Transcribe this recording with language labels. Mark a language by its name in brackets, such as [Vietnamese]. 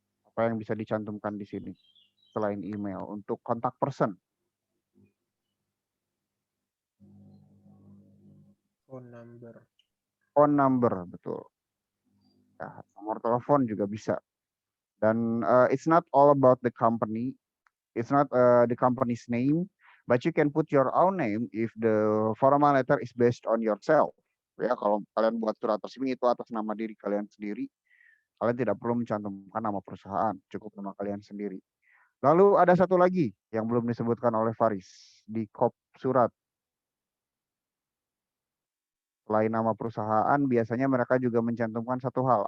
[Indonesian] Apa yang bisa dicantumkan di sini? Selain email, untuk kontak person. [English] Phone number. Phone number, betul. [Indonesian] Ya, nomor telepon juga bisa. [English] Dan it's not all about the company. It's not the company's name, but you can put your own name if the formal letter is based on yourself. [Indonesian] Ya, kalau kalian buat surat resmi itu atas nama diri kalian sendiri, kalian tidak perlu mencantumkan nama perusahaan, cukup nama kalian sendiri. Lalu ada satu lagi yang belum disebutkan oleh Faris di kop surat. Selain nama perusahaan, biasanya mereka juga mencantumkan satu hal.